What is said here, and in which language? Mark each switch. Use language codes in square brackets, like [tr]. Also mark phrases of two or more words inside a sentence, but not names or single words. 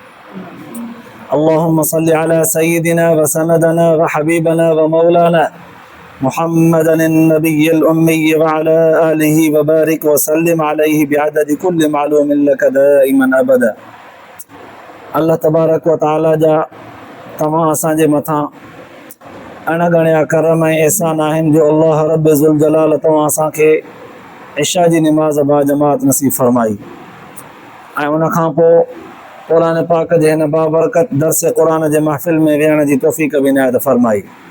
[ar] اللهم صل على سيدنا وسندنا وحبيبنا ومولانا محمد النبي الأمي وعلى آله وبارك وسلم عليه بعدد كل معلوم لك دائما أبدا. الله تبارك وتعالى [sd] जा तमाम असांजे मथां अणगणिया करम ऐं एहसान आहिनि जो अल्लाह [ar] رب ذو الجلال [sd] तव्हां असांखे इशा जी निमाज़ बाजमात नसीब फरमाई ऐं उनखां पोइ क़ुरान पाक जे हिन बाबरकत दर्स क़ुरान जे महफ़िल में विहण जी तौफ़ीक़ बि इनायत फरमाई।